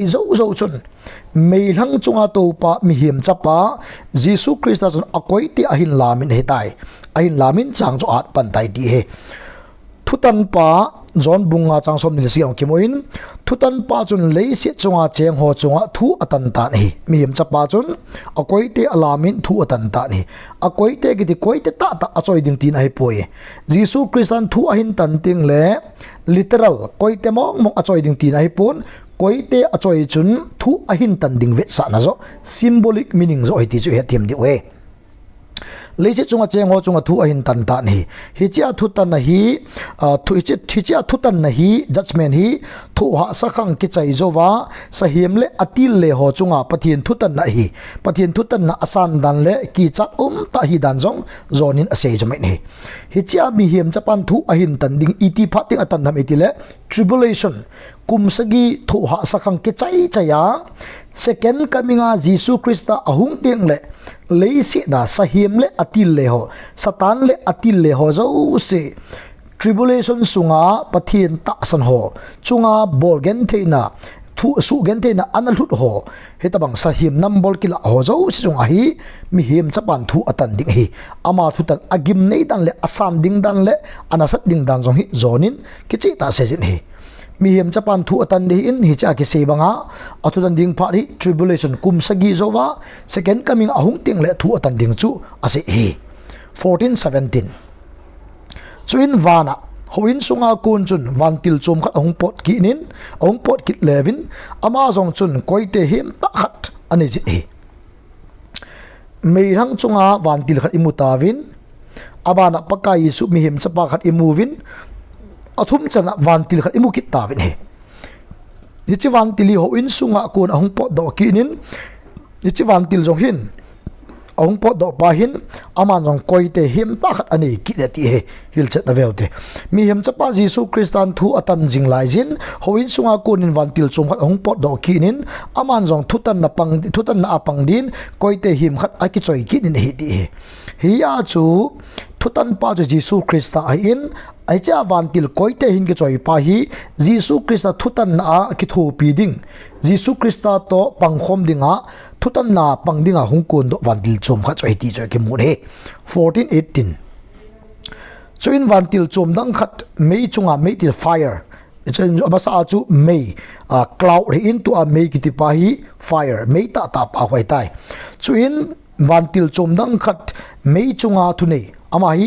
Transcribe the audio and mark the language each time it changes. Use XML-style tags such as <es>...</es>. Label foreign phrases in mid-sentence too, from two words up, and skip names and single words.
<tcz>zo chun mei lang chunga to pa mi him chapa Jesus Christ chun akoi te ahin lamin he tai ahin lamin chang cho at pan tai di he thutan pa John bunga changsom ni siang kimoin thutan pa chun leisi chunga cheng ho chunga thu atan ta ni mi him chapa chun akoi te alamin thu atan ta ni akoi te gi koi te ta achoi ding tin ai poi Jesus Christian thu ahin tan ting le literal koi te mong achoi ding tin ai pon koi te achoi chun thu ahin tan ding vet sa na zo</tcz> <en>symbolic meaning</en> <tcz>zo ti chu he thiam di we leise chunga cheng ho chunga thu ahin tan ta ni hi chia thu tan na hi thu tan na hi judgment hi thu ha sakhang ki chai zowa sahim le atil le ho chunga pathin thu tan na hi pathin thu tan na asan dan le ki chat ta hi dan jong zonin ase jomai ni hi chia mi him chapan thu ahin tan ding iti phating atan nam etile tribulation kumsagi thu ha sakhang ki chaya</tcz> <en>second coming</en> <tcz>a Jesus Christa ahung teng le leisi da sahim le atil le ho satan le atil le ho zo se tribulation sunga pathin ta san ho chunga bolgen theina thu su gen te na analut ho hetabang sahim nambol kila ho zo si jong ahi mi him chapan thu atan ding hi ama thu tan agim nei dan le asam ding dan le anasat ding dan jong hi zonin kichi ta se jin hi mi him chapan thu atan de in hi cha ki se banga atu dan ding phari tribulation kum sagi zowa</tcz> <en>second coming</en> <tcz>ahung ting le thu atan ding chu ase hi 14:17 chuin vana hoin sunga kun chun vantil chom khat ahung pot ki nin ahung pot kit levin ama jong chun koite him ta khat ani ji hi mei hang chunga vantil khat imutawin abana pakai su mi him chapa khat imuvin athum chana vantil khat imukit tawin he nichi vantili hoin sunga kun ahung pot do ki nin nichi vantil jong hin ông pot do pa hin aman jong koite him ta khat ani ki de ti he hil chet na veute mi him chapa Jesu Christan thu atan jing lai jin hoin sunga kunin vantil chum khat ông pot do ki nin aman jong thutan na apang din koite him khat aki choi ki nin hi ti hi ya chu thutan pa Jesu Christa in ai cha vantil koite hin ke choi pa hi Jesu Christa thutan na ki thu pi ding Jesu Christa to pangkhom dinga thutan na pangdinga hungkun do vantil chom kha choi ti choi ke mu he 14:18 chuin vantil chom dang khat mei chunga mei til fire chen abasa chu mei cloud ri into a mei ki ti pa hi fire mei ta pa hoi tai chuin vantil chom dang khat mei chunga thu nei ama hi</tcz>